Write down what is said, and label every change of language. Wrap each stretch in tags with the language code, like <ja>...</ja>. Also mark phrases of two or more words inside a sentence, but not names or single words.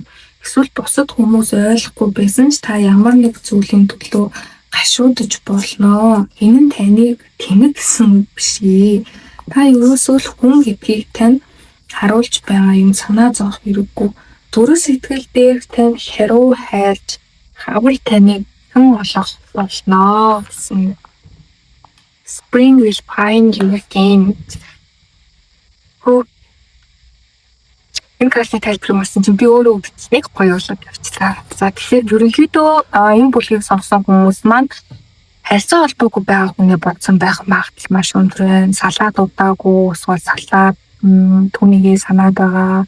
<mn>Эсвэл бусад хүмүүс ойлгохгүй байсан ч та ямар нэг зүйлийн төлөө гашуудж болно. Энэ нь таныг тэнэг гэсэн биш ээ. Та ерөөсөө л хүн гэдгийг тань харуулж байгаа юм санаа зовох хэрэггүй. Зүрх сэтгэл дээр тань хэрүү хайлж хавар таныг хэн олох болно гэсэн.</mn> <en>Spring will find you again.</en> <mn>Энэ картын тайлбарыг марсан чинь би өөрөө үзчихсэн гоё болоод явчихлаа. За тэгэхээр ерөнхийдөө энэ бүлгийг сонгосон хүмүүс маань харьцаа холбоогүй байгаа хүнээ бодсон байх магадлал маш өндөр байна. Салаад удаагүй, эсвэл салаад түүнийгээ санаад байгаа.</mn>